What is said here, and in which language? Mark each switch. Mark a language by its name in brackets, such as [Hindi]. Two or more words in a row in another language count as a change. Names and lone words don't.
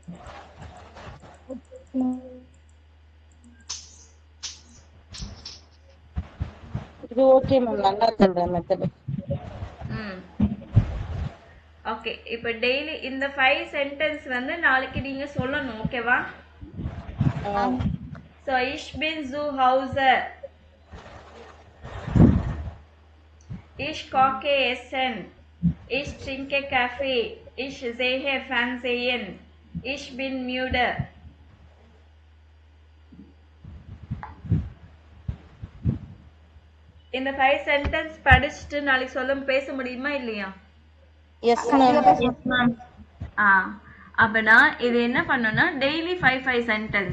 [Tamil] இது [English] okay ma'am, [Tamil] நல்லா சொல்ற மெத்தட். ஓகே, இப்போ டெய்லி இந்த 5 சென்டென்ஸ் வந்து நாளைக்கு நீங்க சொல்லணும். ஓகேவா? சோ [German] ich bin zu Hause. Ich koche Essen. Ich trinke Kaffee. Ich sehe Fernsehen. Ich bin müde. [Tamil] இந்த 5 சென்டென்ஸ் படிச்சுட்டு நாளைக்கு சொல்ல பேச முடியுமா இல்லையா? [English] yes ma'am. [Tamil] அப்பனா இது என்ன பண்ணனும்னா டெய்லி 5 சென்டென்ஸ்.